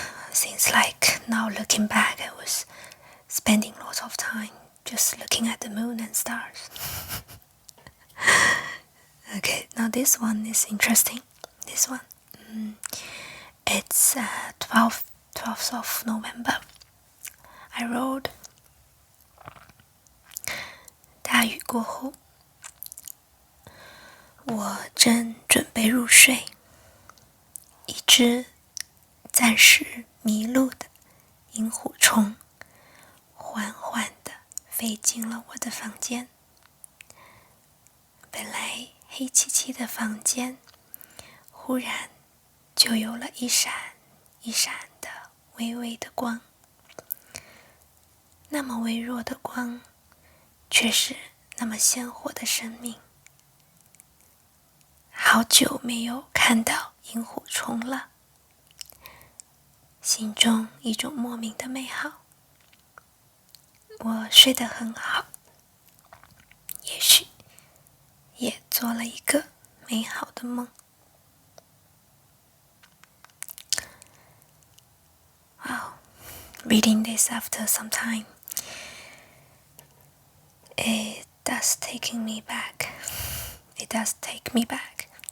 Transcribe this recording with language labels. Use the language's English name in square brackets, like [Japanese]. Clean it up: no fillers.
[English] Since now looking back, I was spending lots of time just looking at the moon and stars. Okay, now this one is interesting. This one, it's 12th of November. I wrote [Chinese] 大雨过后，我正准备入睡，一只暂时迷路的萤火虫缓缓地飞进了我的房间。本来黑漆漆的房间，忽然就有了一闪一闪的微微的光。那么微弱的光，却是那么鲜活的生命。好久没有看到萤火虫了，心中一种莫名的美好。我睡得很好，也许也做了一个美好的梦。 [English] Wow, reading this after some time, it does take me back.